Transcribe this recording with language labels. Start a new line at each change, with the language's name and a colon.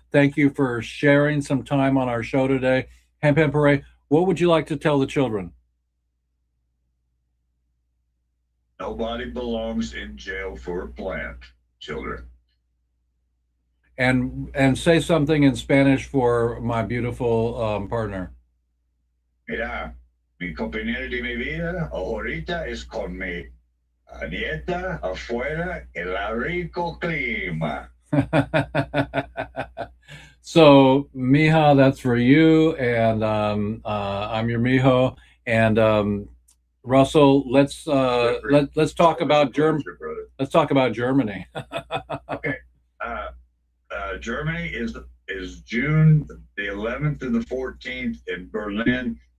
English: Thank you for sharing some time on our show today. Hempere, what would you like to tell the children? Nobody belongs in jail for a plant, children. And say something in Spanish for my beautiful partner.
Spanish: Mira, mi compañera de mi vida ahorita es con mi nieta afuera en la rico clima.
English: So, mija, that's for you, and I'm your mijo. And Russell, let's talk about Germany. Let's talk about Germany. Okay, Germany is June the 11th to the 14th in Berlin.